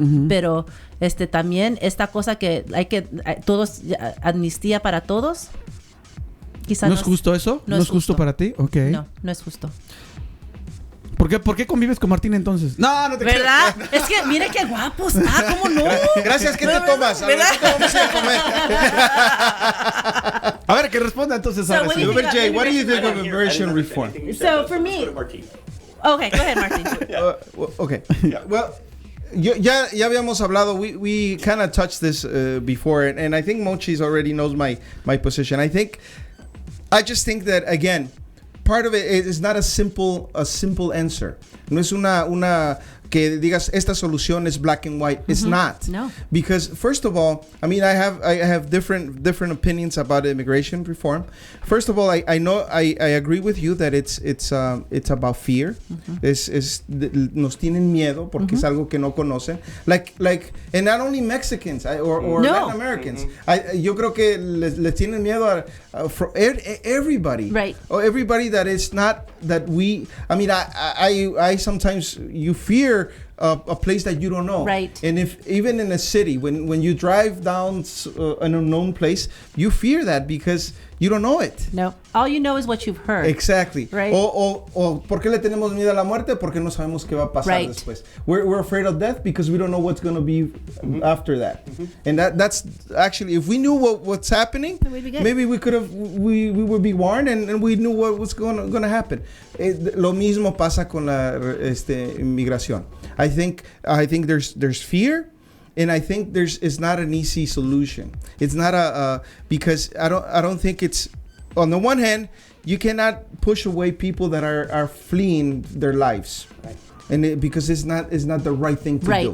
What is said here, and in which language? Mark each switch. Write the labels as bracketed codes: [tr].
[es] Pero también esta cosa que todos, amnistía para todos. Quizás ¿No es justo eso? ¿No es justo para ti? Ok. No es justo. ¿Por qué convives con Martín entonces? No te ¿verdad? Es que mire qué guapo está, ¿cómo no? Gracias, ¿qué te tomas? A ver, ¿verdad? ¿qué te vamos a ir a comer? A ver, que responda entonces [en] So, [es] ahora [en] what [es] sí. [en] do you Uber J, what do you think of immigration reform? So, for me- Okay, go ahead, Martin. Okay. [es] Well, ya habíamos hablado. [en] We kind of touched this before, and I think Mochis already knows my position. I just think that again, part of it is not a simple answer. [es] No es una que digas esta solución es [en] black and white. It's not. No. Because first of all, I mean, I have different opinions about immigration reform. First of all, I know I agree with you that it's about fear. [es] Nos tienen miedo porque es algo que no conocen. [en] Like and not only Mexicans or No. Latin Americans. [es] Yo creo que les tienen miedo a [en] for everybody. Right. Or everybody that is not that we. I mean, I sometimes you fear a place that you don't know. Right. And if even in a city, when you drive down an unknown place, you fear that because You don't know it. No. All you know is what you've heard. Exactly. Right. [es] O ¿por qué le tenemos miedo a la muerte? Porque no sabemos qué va a pasar [en] Right. [es] después. [en] We're afraid of death because we don't know what's going to be after that. And that's actually, if we knew what's happening, Then we'd be good. maybe we would be warned and we knew what was going to happen. [es] Lo mismo pasa con la inmigración. [en] I think there's fear. And I think it's not an easy solution. It's not because I don't think it's, on the one hand, you cannot push away people that are fleeing their lives, Right. and because it's not the right thing to Right.